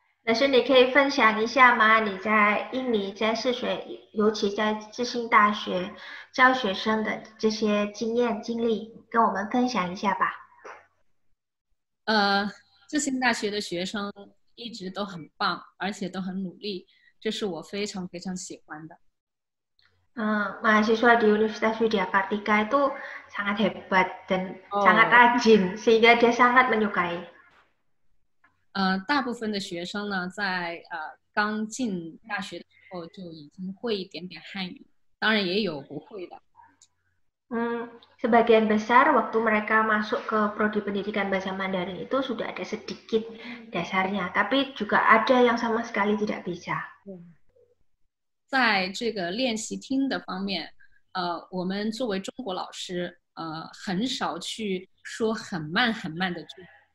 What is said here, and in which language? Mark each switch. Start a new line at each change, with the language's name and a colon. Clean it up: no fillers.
Chinese: 老师，你可以分享一下吗？你在印尼在泗水，尤其在智信大学教学生的这些经验经历，跟我们分享一下吧。智信大学的学生一直都很棒，而且都很努力，这是我非常非常喜欢的。
Indonesian: mahasiswa di Universitas Widya Kartika itu sangat hebat dan sangat rajin, sehingga dia sangat menyukai.
Chinese: 大部分的学生呢，在刚进大学的时候就已经会一点点汉语，当然也有不会的。
Indonesian: Sebagian besar waktu mereka masuk ke prodi pendidikan bahasa Mandarin itu sudah ada sedikit dasarnya, tapi juga ada yang sama sekali tidak bisa.
Chinese: 在这个练习听的方面，我们作为中国老师，很少去说很慢很慢的句子。